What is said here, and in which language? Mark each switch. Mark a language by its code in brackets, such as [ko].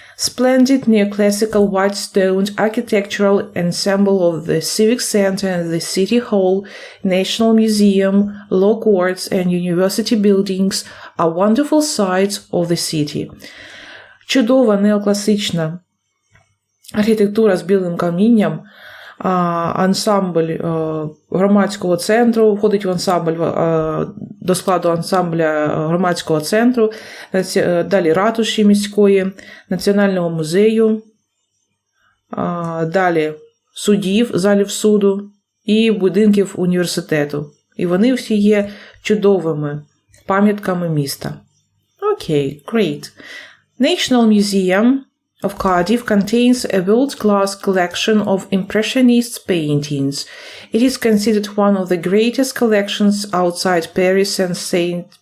[en] Splendid neoclassical white-stoned architectural ensemble of the Civic Center and the City Hall, National Museum, Law Courts and University buildings are wonderful sights of the city. [uk] Чудова неокласична архітектура з білим камінням, ансамбль громадського центру, входить в ансамбль, до складу ансамбля громадського центру, далі ратуші міської, Національного музею, далі судів, залів суду і будинків університету. І вони всі є чудовими пам'ятками міста. [en] Окей, great. National Museum of Cardiff contains a world-class collection of Impressionist paintings. It is considered one of the greatest collections outside Paris and St.